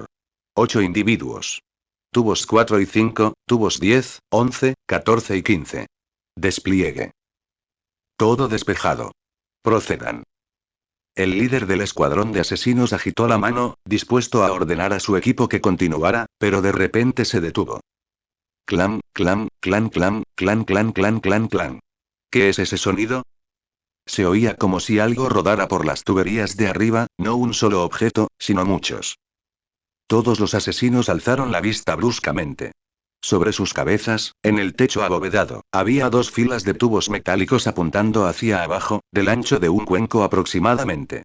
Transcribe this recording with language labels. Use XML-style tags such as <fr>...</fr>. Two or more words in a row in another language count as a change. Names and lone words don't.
<es>8 individuos. Tubos 4 y 5, tubos 10, 11, 14 y 15. Despliegue. Todo despejado. Procedan. El líder del escuadrón de asesinos agitó la mano, dispuesto a ordenar a su equipo que continuara, pero de repente se detuvo. Clam, clam, clan, clam, clan, clan, clan, clan, clan. ¿Qué es ese sonido? Se oía como si algo rodara por las tuberías de arriba, no un solo objeto, sino muchos. Todos los asesinos alzaron la vista bruscamente. Sobre sus cabezas, en el techo abovedado, había 2 filas de tubos metálicos apuntando hacia abajo, del ancho de un cuenco aproximadamente.</es>